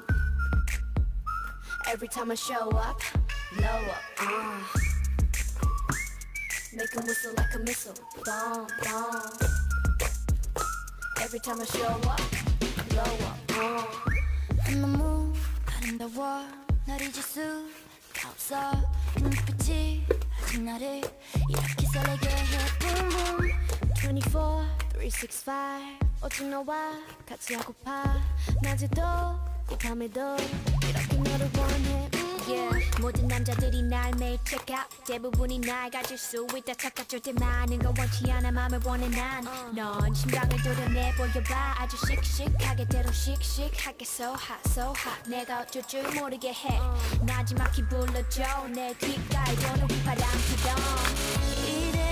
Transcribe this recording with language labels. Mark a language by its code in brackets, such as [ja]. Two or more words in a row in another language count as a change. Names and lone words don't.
[en] Every time I show up, blow up. Make 'em whistle like a missile. Bomb, bomb. Every time I show up, blow up. I'm the move, [ko] 아름다워 널 잊을 수가 없어 눈빛이 아직 나를 이렇게 설레게 해 [en] Boom boom [ko] 24, 365 오직 너와 같이 하고파 낮에도 이 밤에도 이렇게 너를 원해 Yeah, 모든 남자들이 날 매일 [en] check out [ko] 대부분이 날 가질 수 있다 착각할 때 많은 걸 원치 않아 맘을 원해 난넌 심장을 도려내 보여봐 아주 씩씩하게 때론 씩씩하게 [en] so hot [ko] 내가 어쩔 줄 모르게 해 나지막히 불러줘 내 귓가에 도는 바람 피던